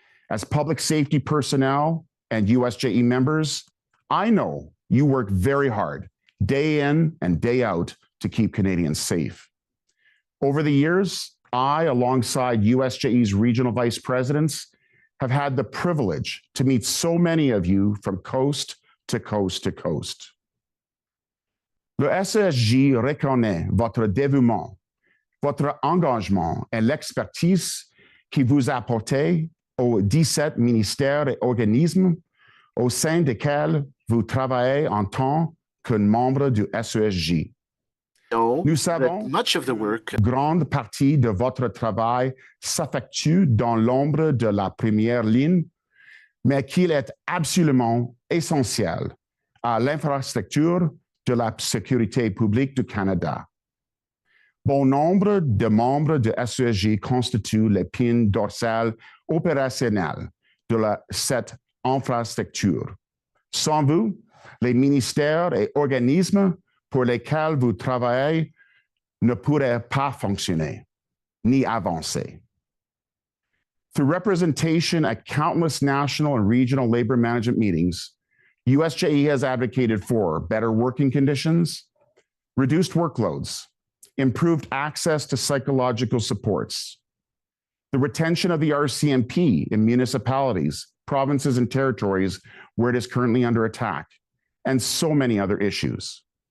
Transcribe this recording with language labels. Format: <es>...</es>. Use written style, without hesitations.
<en>As public safety personnel and USJE members, I know you work very hard, day in and day out, to keep Canadians safe. Over the years, I, alongside USJE's regional vice presidents, have had the privilege to meet so many of you from coast to coast to coast.</en> <fr>Le SCC reconnaît votre dévouement, votre engagement et l'expertise qui vous apportez aux 17 ministères et organismes au sein desquels vous travaillez en tant que membre du SCC. Nous savons que grande partie de votre travail s'effectue dans l'ombre de la première ligne, mais qu'il est absolument essentiel à l'infrastructure de la sécurité publique du Canada. Bon nombre de membres de SCC constituent l'épine dorsale opérationnelle de cette infrastructure. Sans vous, les ministères et organismes pour lesquels vous travaillez ne pourraient pas fonctionner, ni avancer.</fr> <en>Through representation at countless national and regional labor management meetings, USJE has advocated for better working conditions, reduced workloads, improved access to psychological supports, the retention of the RCMP in municipalities, provinces, and territories where it is currently under attack, and so many other issues.</en>